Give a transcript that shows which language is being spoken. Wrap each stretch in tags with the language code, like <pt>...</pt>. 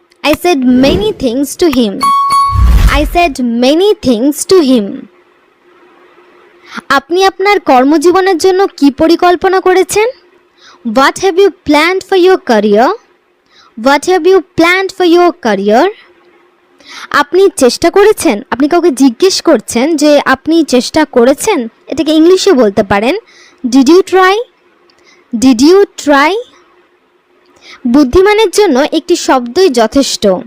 <en>I said many things to him. I said many things to him.</en> <bn>আপনি আপনার কর্মজীবনের জন্য কি পরিকল্পনা করেছেন?</bn> <en>What have you planned for your career? What have you planned for your career?</en> <bn>আপনি চেষ্টা করেছেন? আপনি কাউকে জিজ্ঞেস করছেন যে আপনি চেষ্টা করেছেন, এটাকে ইংলিশে বলতে পারেন</bn> <en>Did you try? Did you try?</en> <bn>বুদ্ধিমানের জন্য একটি শব্দই যথেষ্ট।</bn>